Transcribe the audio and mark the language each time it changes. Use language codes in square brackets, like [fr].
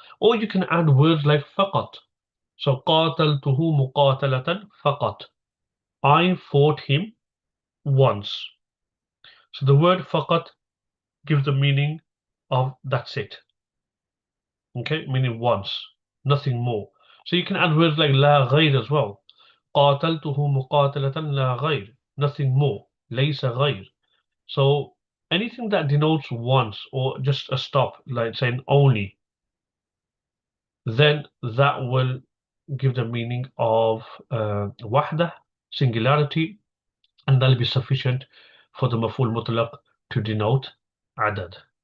[en] Or you can add words like faqat. So qataltuhu muqatalatan faqat. I fought him once. So the word faqat gives the meaning of that's it. Okay, meaning once, nothing more. So you can add words like la ghayr as well. [ar] قاتلته مقاتلة لا غير, nothing more. ليس غير. [en] So anything that denotes once or just a stop, like saying only, then that will give the meaning of wahda, singularity, and that'll be sufficient for the maf'ul mutlaq to denote adad.